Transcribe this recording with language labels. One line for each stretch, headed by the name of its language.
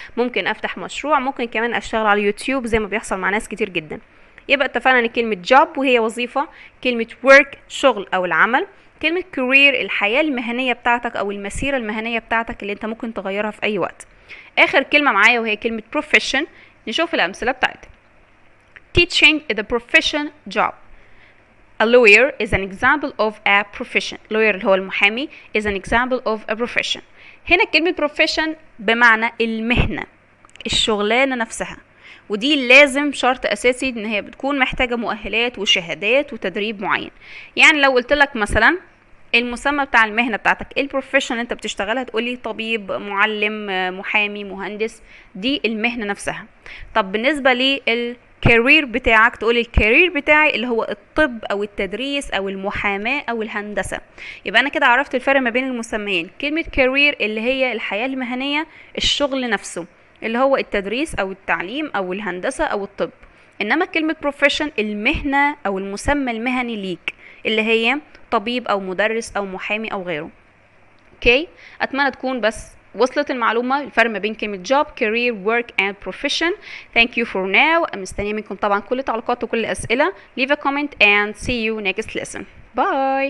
Arabic: ممكن افتح مشروع، ممكن كمان اشتغل على يوتيوب زي ما بيحصل مع ناس كتير جدا. يبقى اتفقنا ان كلمة job وهي وظيفة، كلمة work شغل او العمل، كلمة career الحياة المهنية بتاعتك او المسيرة المهنية بتاعتك اللي انت ممكن تغيرها في اي وقت. اخر كلمة معايا وهي كلمة profession. نشوف الامثلة بتاعتها.
English: teaching is a profession job. A lawyer is an example of a profession. lawyer
Arabic: اللي هو المحامي
English: is an example of a profession.
Arabic: هنا كلمة profession بمعنى المهنة، الشغلانة نفسها، ودي لازم شرط اساسي ان هي بتكون محتاجة مؤهلات وشهادات وتدريب معين. يعني لو قلت لك مثلا المسمى بتاع المهنة بتاعتك، ايه البروفيشن اللي انت بتشتغلها، تقولي طبيب، معلم، محامي، مهندس، دي المهنة نفسها. طب بالنسبة للكارير بتاعك، تقولي الكارير بتاعي اللي هو الطب او التدريس او المحاماة او الهندسة. يبقى انا كده عرفت الفرق ما بين المسميين. كلمة كارير اللي هي الحياة المهنية، الشغل نفسه اللي هو التدريس او التعليم او الهندسة او الطب. انما كلمة بروفيشن المهنة او المسمى المهني ليك، اللي هي طبيب او مدرس او محامي او غيره. اوكي، اتمنى تكون بس وصلت المعلومة الفرق ما بين كلمة job, career, work and profession.
English: Thank you for now.
Arabic: مستنية منكم طبعا كل التعليقات وكل الأسئلة.
English: Leave a comment and see you next lesson. Bye.